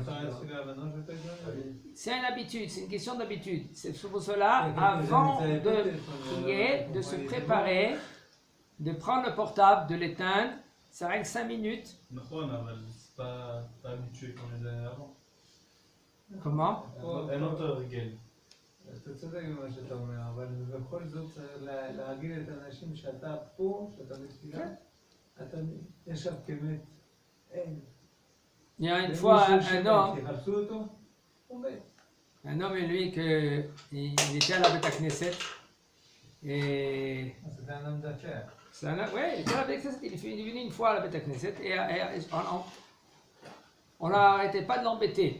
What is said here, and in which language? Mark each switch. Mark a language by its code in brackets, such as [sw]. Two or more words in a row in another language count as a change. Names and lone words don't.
[fr] C'est une habitude, c'est une question d'habitude. C'est pour cela, avant de prier, de se préparer, de prendre le portable, de l'éteindre, ça règle 5 minutes. Non, c'est pas habitué comme les années avant. Comment? [he] אין אותו הרגל. אתה צודק במה שאתה אומר, אבל בכל זאת להרגיל את האנשים שאתה פה, שאתה בתפילה, אתה ישב כמת, אין. [fr] Il y a une fois un homme, lui, il était à la [he] בית כנסת. [fr] Et c'était un homme d'affaires. Oui, il était à la [he] בית כנסת. [fr] Il est venu une fois à la [he] בית כנסת [fr] et on n'arrêtait pas de l'embêter.